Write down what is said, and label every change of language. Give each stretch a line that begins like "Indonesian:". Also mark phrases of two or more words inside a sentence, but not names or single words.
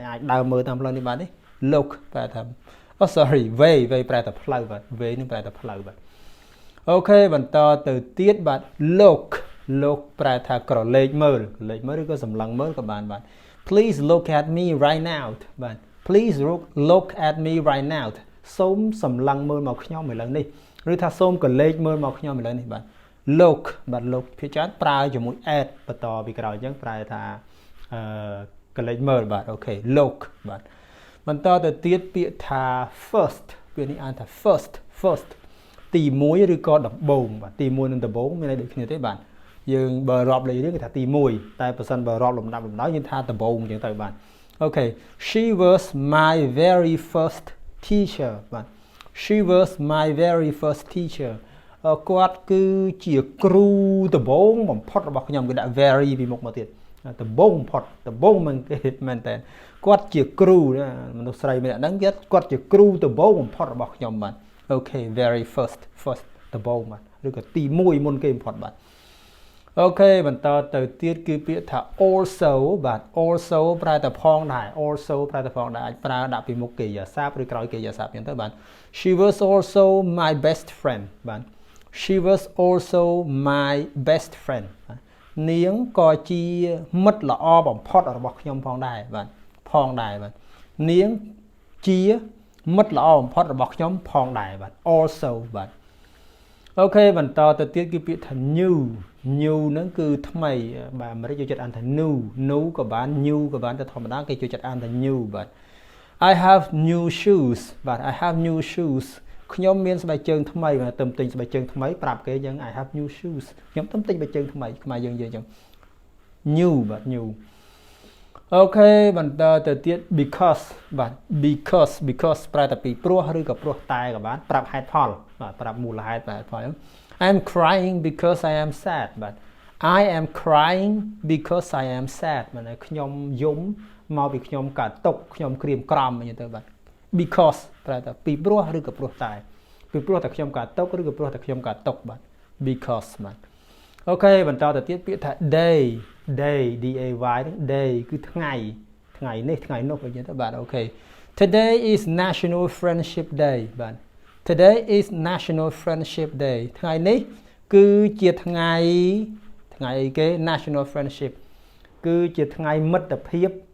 Khmer: អាចដើរមើលតាមផ្លូវនេះបានទេ look ប្រែថា
English: sorry way
Khmer: ប្រែថាផ្លូវបាទ way នឹងប្រែថាផ្លូវបាទអូខេបន្តទៅទៀតបាទ look ប្រែថាក្រឡេកមើលឬក៏សម្លឹងមើលក៏បានបាទ
English: please look at me right now
Khmer: បាទ
English: please look at me right now
Khmer: សូមសម្លឹងមើលមកខ្ញុំឥឡូវនេះឬថាសូមក្រឡេកមើលមកខ្ញុំឥឡូវនេះបាទ look បាទ look ភាគច្រើនប្រើ ជាមួយ at បន្តពីក្រោយអញ្ចឹងប្រែថាក្រឡេកមើលបាទអូខេ look បាទបន្តទៅទៀតពាក្យថា first ពាក្យនេះអានថា first ទី1ឬក៏ដំបូងបាទទី1និងដំបូងមានន័យដូចគ្នាទេបាទយើងបើរាប់លេខរៀងគឺថាទី1តែបើសិនបើរាប់លំដាប់យើងថាដំបូងអញ្ចឹងទៅ បាទអូខេ
English: she was my very first teacher
Khmer: បាទ
English: she was my very first teacher
Khmer: គាត់គឺជាគ្រូដំបូងបំផុតរបស់ខ្ញុំគឺដាក់ very ពីមុខមកទៀតដំបូងបំផុតដំបូងមិនគេមែនតើគាត់ជាគ្រូ មនុស្សស្រីម្នាក់ហ្នឹងគាត់ជាគ្រូដំបូងបំផុតរបស់ខ្ញុំបាទអូខេ
English: very first
Khmer: ដំបូងបាទឬក៏ទី1មុនគេបំផុតបាទអូខេបន្តទៅ ទៀតគឺពាក្យថា also បាទ also ប្រែតែផងដែរ also ប្រែតែផងដែរអាចប្រើដាក់ពីមុខកិរិយាសព្ទឬក្រោយ កិរិយាសព្ទអញ្ចឹងទៅបាទ
English: she was also my best friend
Khmer: បាទ
English: she was also my best friend
Khmer: នាងក៏ជាមិត្តល្អបំផុតរបស់ខ្ញុំផងដែរបាទនាងជាមិត្តល្អបំផុតរបស់ខ្ញុំផងដែរបាទ also បាទអូខេបន្តទៅទៀតគឺពាក្យថា new ហ្នឹងគឺថ្មីបាទអាមេរិកចូលចិត្តអានថា new ក៏បាន new ក៏បានតែធម្មតាគេចូលចិត្តអានថា new បាទ
English: I have new shoes
Khmer: បាទ
English: I have new shoes
Khmer: ខ្ញុំមានស្បែកជើងថ្មីបាទទៅទិញស្បែកជើងថ្មីប្រាប់គេអញ្ចឹង
English: I have new shoes
Khmer: ខ្ញុំទៅទិញស្បែកជើងថ្មីខ្មែរយើងនិយាយអញ្ចឹង new បាទ new អូ ខេបន្តទៅទៀត because បាទ because ប្រែតែពីព្រោះឬក៏ព្រោះតែក៏បានប្រាប់ហេតុផលបាទប្រាប់មូលហេតុហេតុផល
English: I'm crying because I am sad
Khmer: បាទ
English: I am crying because I am sad
Khmer: បាទខ្ញុំយំមកពីខ្ញុំកើតទុក្ខខ្ញុំក្រៀម ក្រំអញ្ចឹងទៅបាទ because ប្រែតែពីព្រោះឬក៏ព្រោះតែពីព្រោះតែខ្ញុំកើតទុក្ខឬក៏ព្រោះតែខ្ញុំកើតទុក្ខបាទ because បាទអូខេបន្តទៅទៀតពាក្យថា
English: day day
Khmer: ហ្នឹង day គឺថ្ងៃនេះថ្ងៃនោះអញ្ចឹងទៅបាទអូខេ
English: Today is National Friendship Day
Khmer: បាទ
English: Today is National Friendship Day
Khmer: ថ្ងៃនេះគឺជាថ្ងៃអីគេ National Friendship គឺជាថ្ងៃមិត្តភាព